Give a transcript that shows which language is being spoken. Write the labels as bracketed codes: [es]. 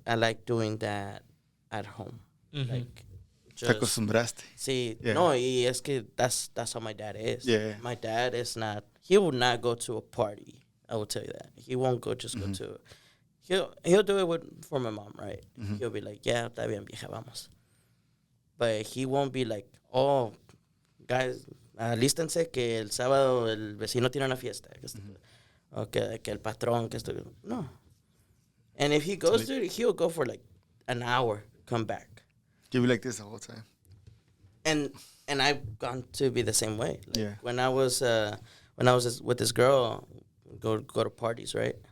[en] I like doing that at home. Like, [es] Te acostumbraste. Sí, no, y es que [en] that's how my dad is. Yeah. My dad is not, he will not go to a party. I will tell you that. He won't go to, he'll do it for my mom, right? He'll be like, yeah, [es] está bien, vieja, vamos. [en] But he won't be like, oh, guys, [es] alístense que el sábado el vecino tiene una fiesta. O que el patrón, que esto. No. [en] And if he goes to it, he'll go for like an hour, come back. You'll be like this the whole time. And I've gone to be the same way. Like when I was with this girl, go to parties, right?